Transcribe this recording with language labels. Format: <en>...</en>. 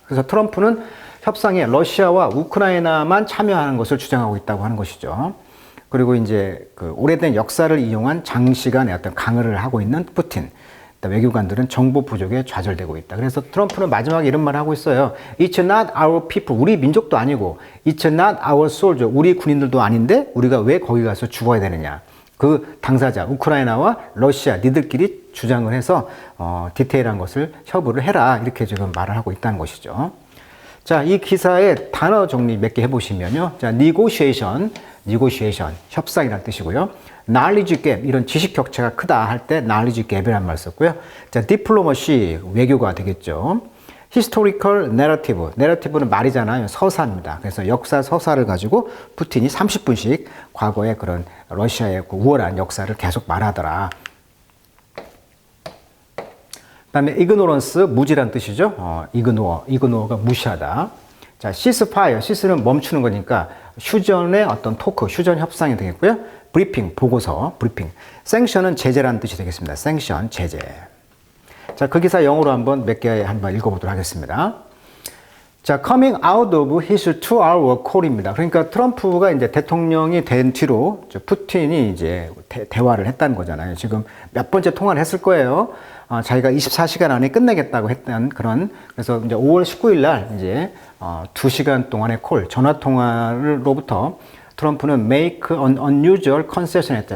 <ko>그래서 트럼프는 협상에 러시아와 우크라이나만 참여하는 것을 주장하고 있다고 하는 것이죠. 그리고 이제 그 오래된 역사를 이용한 장시간의 어떤 강요를 하고 있는 푸틴. 외교관들은 정보 부족에 좌절되고 있다. 그래서 트럼프는 마지막에 이런 말을 하고 있어요.</ko> <en>It's not our people.</en> <ko>우리 민족도 아니고</ko> <en>It's not our soldier.</en> <ko>우리 군인들도 아닌데 우리가 왜 거기 가서 죽어야 되느냐. 그 당사자 우크라이나와 러시아 니들끼리 주장을 해서 디테일한 것을 협의를 해라. 이렇게 지금 말을 하고 있다는 것이죠. 자, 이 기사의 단어 정리 몇 개 해보시면요. 자, negotiation, 협상이라는 뜻이고요. knowledge gap, 이런 지식 격차가 크다 할 때 knowledge gap이라는 말을 썼고요. 자, diplomacy, 외교가 되겠죠. historical narrative는 말이잖아요. 서사입니다. 그래서 역사 서사를 가지고 푸틴이 30분씩 과거의 그런 러시아의 그 우월한 역사를 계속 말하더라. 그 다음에 ignorance, 무지란 뜻이죠. ignore가 무시하다. 자, ceasefire, cease는 멈추는 거니까 휴전의 어떤 토크, 휴전 협상이 되겠고요. briefing, 보고서, briefing. sanction은 제재라는 뜻이 되겠습니다. sanction, 제재. 자, 그 기사 영어로 몇 개 한번 읽어보도록 하겠습니다.</ko> <en>자, coming out of his 2-hour call입니다.</en> <ko>그러니까 트럼프가 이제 대통령이 된 뒤로 푸틴이 이제 대화를 했다는 거잖아요. 지금 몇 번째 통화를 했을 거예요. 자기가 24시간 안에 끝내겠다고 했던 그래서 이제 5월 19일 날 이제 2시간 동안의 전화 통화로부터 트럼프는</ko> <en>make an unusual concession</en> <ko>했다.</ko>